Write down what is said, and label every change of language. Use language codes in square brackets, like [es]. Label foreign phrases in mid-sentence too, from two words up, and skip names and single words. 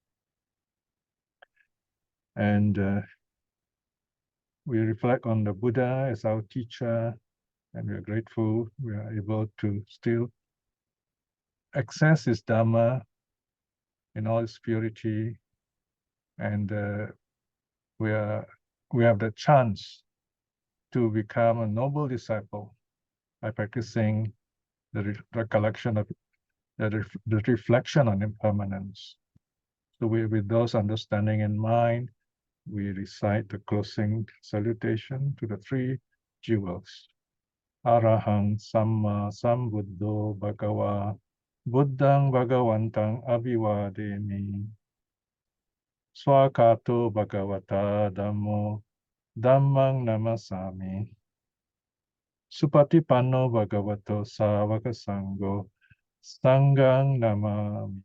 [en] And we reflect on the Buddha as our teacher, and we are grateful we are able to still access his Dharma in all its purity, and we have the chance to become a noble disciple by practicing the recollection of the reflection on impermanence. So with those understanding in mind, we recite the closing salutation to the 3 jewels. [pi] Arahang Samma Sambuddho Bhagava Buddhang Bhagavantang Abhivademi Swakato Bhagavata Dhammo Dhammang Namasami Supatipanno Bhagavato Savaka Sangho Sanghang Namami.